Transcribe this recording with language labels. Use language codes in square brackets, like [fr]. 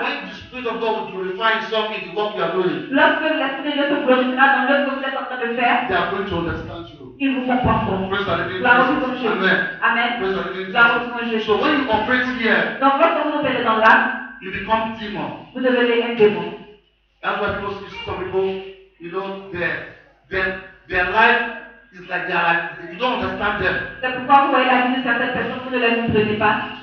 [en] when the Spirit of God will glorify Himself in the work you are doing, [fr] lorsque l'Esprit de Dieu se glorifiera dans l'œuvre que vous êtes en train de faire, [en] they are going to understand you. [fr] ils vous comprendront. [en] Praise the living [fr] Gloire au Dieu [en] Jesus. [fr] comme Jésus. [en] Amen. [fr] Amen. [en] Praise the living [fr] Gloire au [en] Jesus. [fr] Dieu comme Jésus. [en] So when you operate here, [fr] Donc lorsque vous opérez dans l'âme, [en] you become demon. [fr] vous devenez un démon. [en] That's why people see some people, you know, their life is like they are like, you don't understand them. [fr] C'est pourquoi vous voyez la vie de certaines personnes, vous ne les comprenez pas.